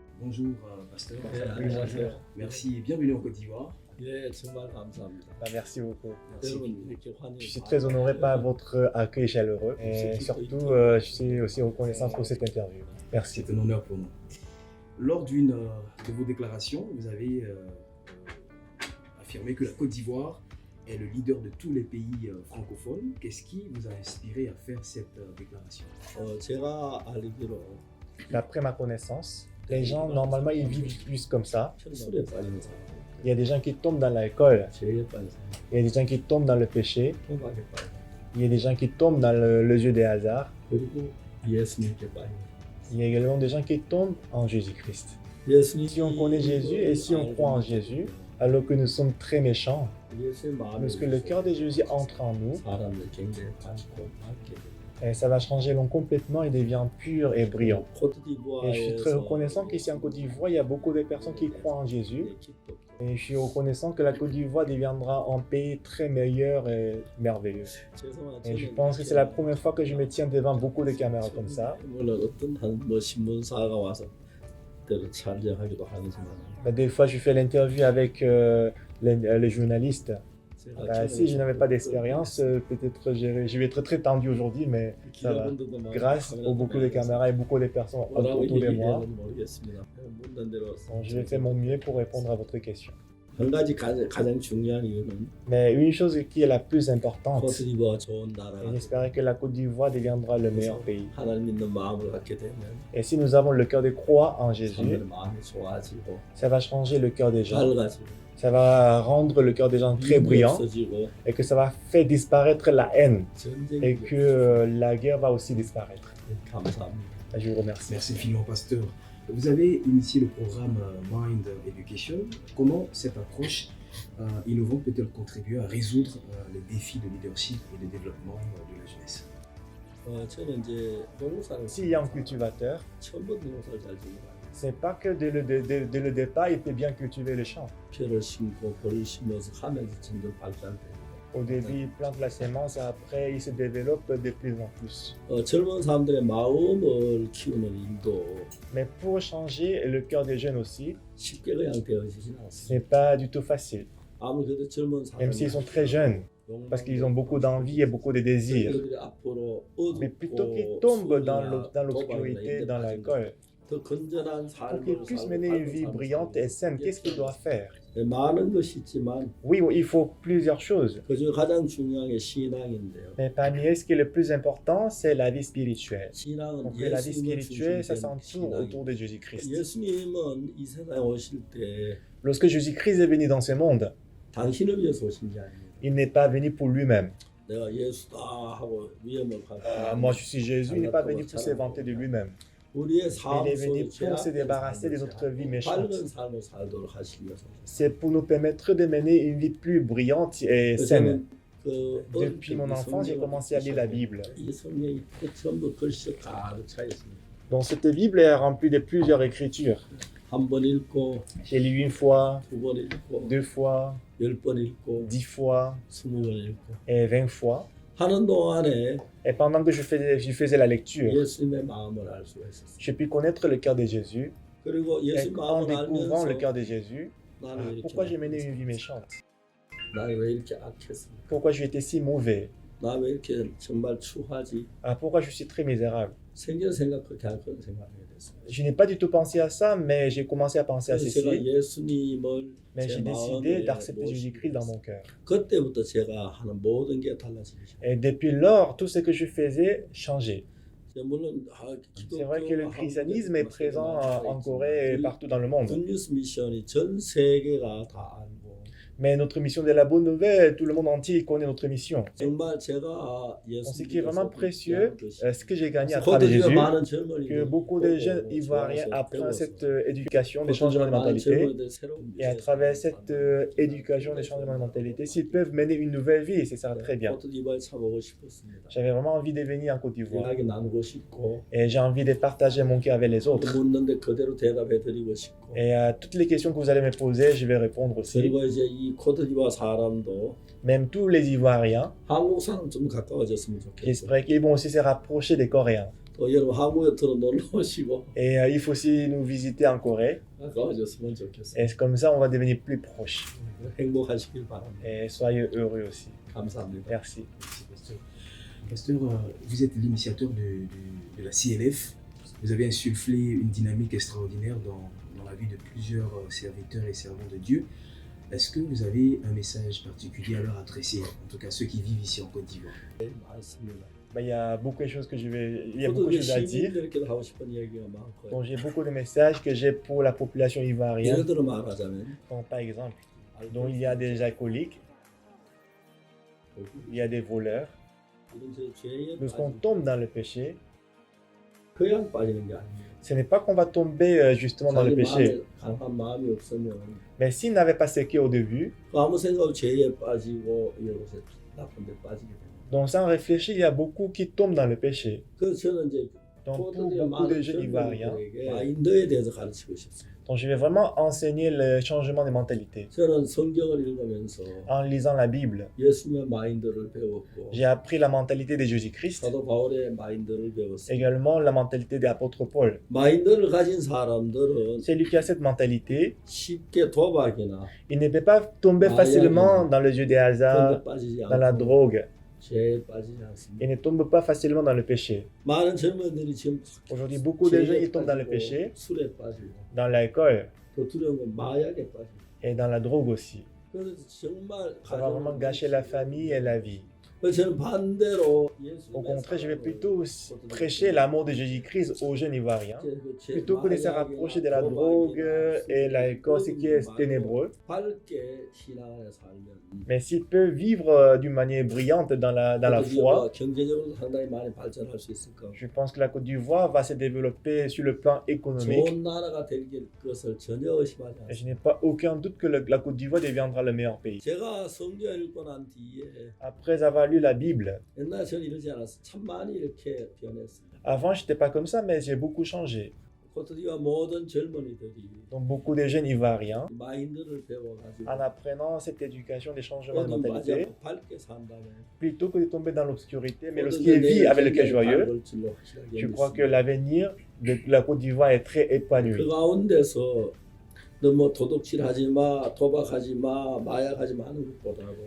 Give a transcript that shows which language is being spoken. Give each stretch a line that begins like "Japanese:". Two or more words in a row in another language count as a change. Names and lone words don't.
French: bonjour, pasteur. Oui, bonjour. Merci et bienvenue en Côte d'Ivoire.
Korean: 예, 정말 감사합니다.
French: Merci beaucoup. Merci.
Korean: 여러분 이렇게 환영.
French: Je suis très honoré par votre accueil chaleureux et surtout, je suis aussi reconnaissant pour cette interview. Merci. C'est un honneur pour nous. Lors d'une de vos déclarations, vous avez affirmé que la Côte d'Ivoire est le leader de tous les pays francophones. Qu'est-ce qui vous a inspiré à faire cette déclaration?
Korean: 제가 알기로
French: D'après ma connaissance, les gens, normalement, ils vivent plus comme ça.
Korean: 술에 빠진 사람,
French: Il y a des gens qui tombent dans l'alcool,
Korean: 죄에 빠진 사람,
French: il y a des gens qui tombent dans le péché,
Korean: 통박에 빠진 사람,
French: il y a des gens qui tombent dans le jeu des hasards,
Korean: 그리고 예수님께 빠진 사람.
French: il y a également des gens qui tombent en Jésus-Christ.
Korean: 예수님이
French: Si on connaît Jésus et si on croit en Jésus, alors que nous sommes très méchants,
Korean: 예수의 마음에
French: lorsque le cœur de Jésus entre en nous,
Korean: 사람을 굉장히 밝고 맑게 돼요.
French: ça va changer l'homme complètement et devient pur et brillant. Et je suis très
Korean: 코트디부아에서
French: reconnaissant qu'ici en Côte d'Ivoire, il y a beaucoup de personnes qui croient en Jésus. Et je suis reconnaissant que la Côte d'Ivoire deviendra un pays très meilleur et merveilleux. Et je pense que c'est la première fois que je me tiens devant beaucoup de caméras comme ça.
Korean: 물론 어떤 뭐 신문사가 와서 때로 촬영하기도 하지만
French: Des fois, je fais l'interview avec les journalistes. Si je n'avais pas d'expérience, peut-être je vais être très tendu aujourd'hui, mais ça va. Grâce aux beaucoup de caméras et beaucoup de personnes autour de moi,
Korean: 모르겠습니다. 묻는 대로
French: bon, je vais faire mon mieux pour répondre à votre question.
Korean: 한 가지 가장 중요한 이유는
French: Mais une chose qui est la plus importante,
Korean: 코트디부아가 좋은
French: et
Korean: 나라가
French: j'espère que la Côte d'Ivoire deviendra le meilleur pays.
Korean: 하나님 믿는 마음을 갖게 되면
French: Et si nous avons le cœur de croix en Jésus,
Korean: 사람들의 마음이 좋아지고
French: ça va changer le cœur des gens.
Korean: 밝아지고
French: Ça va rendre le cœur des gens très
Korean: 미움이
French: brillant
Korean: 없어지고
French: et que ça va faire disparaître la haine
Korean: 전쟁이
French: et que la guerre va aussi disparaître.
Korean: 감사합니다.
French: Je vous remercie. Merci infiniment, pasteur. Vous avez initié le programme Mind Education. Comment cette approche innovante peut-elle contribuer à résoudre les défis de leadership et de développement de la jeunesse?
Korean: 저는 이제 농사를
French: S'il y a un cultivateur,
Korean: 처음부터 농사를 잘 지니까
French: c'est pas que dès le départ, il peut bien cultiver le champ.
Korean: 벼를 심고 벌을 심어서 하면서 점점 발전돼요.
French: Au début, il plante la semence et après, il se développe de plus en plus.
Korean: 젊은 사람들의 마음을 키우는 일도
French: Mais pour changer le cœur des jeunes aussi,
Korean: 쉽게 그냥 되어지진 않습니다.
French: ce n'est pas du tout facile.
Korean: 아무래도 젊은
French: Même s'ils sont très jeunes, parce qu'ils ont beaucoup d'envie et beaucoup de désirs.
Korean: 그들이 앞으로
French: Mais plutôt qu'ils
Korean: 어둡고
French: tombent dans
Korean: 술이나
French: l'obscurité, dans l'alcool,
Korean: 더 건전한
French: pour qu'ils
Korean: 삶을
French: puissent
Korean: 살고
French: mener une
Korean: 밝은
French: vie
Korean: 삶을
French: brillante et saine, qu'est-ce qu'ils doivent faire?
Korean: 많은 것이 있지만
French: Oui, il faut plusieurs choses.
Korean: 그중에 가장 중요한 게 신앙인데요.
French: Mais parmi eux, ce qui est le plus important, c'est la vie spirituelle.
Korean: 신앙은
French: Donc la vie
Korean: 예수님을
French: spirituelle, ça
Korean: 중심으로
French: s'entoure
Korean: 신앙이에요.
French: autour de Jésus-Christ.
Korean: 예수님은 이 세상에 오실 때
French: Lorsque Jésus-Christ est venu dans ce monde,
Korean: 당신을 위해서 오신 게 아닙니다.
French: il n'est pas venu pour lui-même.
Korean: 내가 예수다 하고 위험을 갖고
French: Moi, je suis Jésus, il n'est pas venu pour se vanter de lui-même.
Korean: 우리의
French: Il
Korean: 삶
French: est venu
Korean: 속에
French: pour se débarrasser de notre vie méchante.
Korean: 밝은 삶을 살도록 하시기 위해서.
French: C'est pour nous permettre de mener une vie plus brillante et saine.
Korean: 그
French: Depuis mon enfance, j'ai commencé à lire la Bible.
Korean: 이 성경이 전부 글씨가 가득 차 있습니다.
French: Donc cette Bible est remplie de plusieurs écritures.
Korean: 한 번 읽고
French: J'ai lu une fois,
Korean: 두 번 읽고
French: 2 fois,
Korean: 10번 읽고
French: 10 fois
Korean: 20번 읽고
French: et 20 fois.
Korean: 하는 동안에
French: Et pendant que je faisais la lecture,
Korean: 예수님의 마음을 알 수가 있었어요.
French: j'ai pu connaître le cœur de Jésus.
Korean: 그리고
French: Et
Korean: 예수
French: en
Korean: 마음을
French: découvrant le
Korean: 알면서
French: cœur de Jésus,
Korean: 나는 왜 이렇게
French: pourquoi j'ai mené une vie méchante?
Korean: 나는 왜 이렇게 악했습니까?
French: Pourquoi j'ai été si mauvais?
Korean: 나 왜 이렇게 정말 추하지?
French: Pourquoi je suis très misérable?
Korean: 생전 생각 그렇게 할 거는 생각하게 됐어요.
French: Je n'ai pas du tout pensé à ça, mais j'ai commencé à penser à
Korean: 그래서 제가
French: ceci.
Korean: 예수님을
French: Mais
Korean: 제
French: j'ai décidé
Korean: 마음에
French: d'accepter
Korean: 모시고
French: Jésus-Christ dans mon cœur.
Korean: 그때부터 제가 하는 모든 게 달라지기 시작해요.
French: Et depuis lors, tout ce que je faisais changeait.
Korean: 물론
French: C'est vrai que le christianisme est présent en Corée et partout dans le monde.
Korean: 굿뉴스 미션이 전 세계가 다 알고
French: Mais notre mission de la bonne nouvelle, tout le monde entier connaît notre mission.
Korean: 정말 제가
French: Donc, ce qui est vraiment
Korean: 예수님께서
French: précieux,
Korean: 뜻하는
French: ce que j'ai gagné à travers
Korean: 것이
French: Jésus,
Korean: 많은 젊은이들이
French: que beaucoup de jeunes
Korean: 보고
French: Ivoiriens
Korean: 좋아서
French: apprennent
Korean: 배워서
French: cette éducation des changements de
Korean: 많은
French: mentalité.
Korean: 젊은이들 새로운
French: Et à travers cette éducation des changements de mentalité, s'ils peuvent mener une nouvelle vie, c'est ça très bien.
Korean: 코트디부아에 참 오고 싶었습니다.
French: J'avais vraiment envie de venir en Côte d'Ivoire.
Korean: 이야기 나누고 싶고
French: Et j'ai envie de partager mon cœur avec les autres.
Korean: 묻는데 그대로 대답해드리고 싶고
French: Et à toutes les questions que vous allez me poser, je vais répondre aussi.
Korean: 그리고 이제 이 코트디부아 사람도
French: Même tous les Ivoiriens,
Korean: 한국사람 좀 가까워졌으면 좋겠어요.
French: j'espère qu'ils vont aussi se rapprocher des Coréens.
Korean: 또 여러분 한국에 들어 놀러 오시고
French: Et il faut aussi nous visiter en Corée.
Korean: 가까워졌으면 좋겠어요.
French: Et comme ça, on va devenir plus proches.
Korean: 행복하시길 바랍니다.
French: Et soyez heureux aussi.
Korean: 감사합니다.
French: Merci. Merci, Pasteur. Pasteur, vous êtes l'initiateur de la CLF. Vous avez insufflé une dynamique extraordinaire dans la vie de plusieurs serviteurs et servants de Dieu. Est-ce que vous avez un message particulier à leur adresser, en tout cas ceux qui vivent ici en Côte d'Ivoire?
Korean: 많습니다.
French: Il y a beaucoup de choses il y a beaucoup
Korean: 저도
French: de choses à dire.
Korean: 시민들에게도 하고 싶은 얘기가 많고요.
French: Donc j'ai beaucoup de messages que j'ai pour la population ivoirienne.
Korean: 예를 들어 말하자면
French: Donc, par exemple, donc, il y a des alcooliques, il y a des voleurs.
Korean: 이런 저 죄에
French: Lorsqu'on tombe dans le péché,
Korean: 그냥 빠지는 게 아니에요.
French: ce n'est pas qu'on va tomber justement dans le péché.
Korean: 강한 마음이 없으면
French: Mais s'il n'avait pas ce cœur au début,
Korean: 그 아무 생각 없이 죄에 빠지고 이곳에 나쁜 데 빠지게 됩니다.
French: donc sans réfléchir, il y a beaucoup qui tombent dans le péché.
Korean: 그래서 저는 이제
French: Donc pour beaucoup de jeunes ivoiriens,
Korean: 마인드에 대해서 가르치고 싶습니다.
French: donc je vais vraiment enseigner le changement des mentalités.
Korean: 저는 성경을 읽으면서
French: En lisant la Bible,
Korean: 예수님의 마인드를 배웠고
French: j'ai appris la mentalité de Jésus-Christ,
Korean: 사도 바울의 마인드를 배웠어요.
French: également la mentalité de l'apôtre Paul.
Korean: 마인드를 가진 사람들은
French: Celui qui a cette mentalité,
Korean: 쉽게 도박이나
French: il ne peut pas tomber facilement dans le jeu des
Korean: 그런
French: hasards,
Korean: 데 빠지지
French: dans la
Korean: 않고
French: drogue.
Korean: 죄에 빠지지 않습니다.
French: Il ne tombe pas facilement dans le péché.
Korean: 많은 젊은이들이 지금
French: Aujourd'hui, beaucoup de gens
Korean: 죄에
French: ils tombent dans le
Korean: 빠지고
French: péché,
Korean: 술에 빠지고
French: dans l'alcool
Korean: 더 두려운 건 마약에 빠지고
French: et dans la drogue aussi.
Korean: 그래서 정말
French: Ça va vraiment gâcher la famille et la vie.
Korean: 그래서 저는 반대로
French: Au contraire, je vais plutôt prêcher l'amour de Jésus-Christ aux jeunes Ivoiriens, plutôt que de se rapprocher de la drogue et l'alcool, ce qui est ténébreux.
Korean: 밝게 신앙을 살면
French: Mais s'il peut vivre d'une manière brillante dans la foi,
Korean: 경제적으로 상당히 많이 발전할 수 있을 겁니다.
French: je pense que la Côte d'Ivoire va se développer sur le plan économique.
Korean: 좋은 나라가 될 것을 전혀 의심하지
French: Et je
Korean: 않습니다.
French: n'ai pas aucun doute que la Côte d'Ivoire deviendra le meilleur pays.
Korean: 제가 성경 읽고 난 뒤에
French: Après avoir lu la Bible,
Korean: 옛날에 저는 이러지 않았어요. 참 많이 이렇게 변했습니다.
French: avant je n'étais pas comme ça, mais j'ai beaucoup changé.
Korean: 코트디와 모든 젊은이들이
French: Donc beaucoup de jeunes Ivoiriens,
Korean: 마인드를 배워가지고
French: en apprenant cette éducation des changements de
Korean: 어둠
French: mentalité,
Korean: 빠지고 밝게 산다면
French: plutôt que de tomber dans l'obscurité, mais lorsqu'il vit avec le cœur joyeux, je crois que l'avenir de la Côte d'Ivoire est très
Korean: 그
French: épanoui.
Korean: 가운데서 너뭐 도둑질하지 마, 도박하지 마, 마약하지 마 하는 것보다도